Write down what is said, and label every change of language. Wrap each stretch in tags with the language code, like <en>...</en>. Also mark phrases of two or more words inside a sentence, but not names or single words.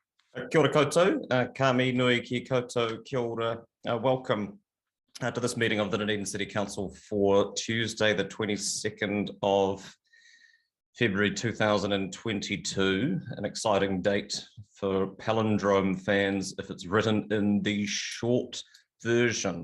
<mi>Kia ora koutou, ka mi nui ki koutou, kia ora.</mi> <en>Welcome to this meeting of the Dunedin City Council for Tuesday, the 22nd of February 2022, an exciting date for palindrome fans if it's written in the short version.</en>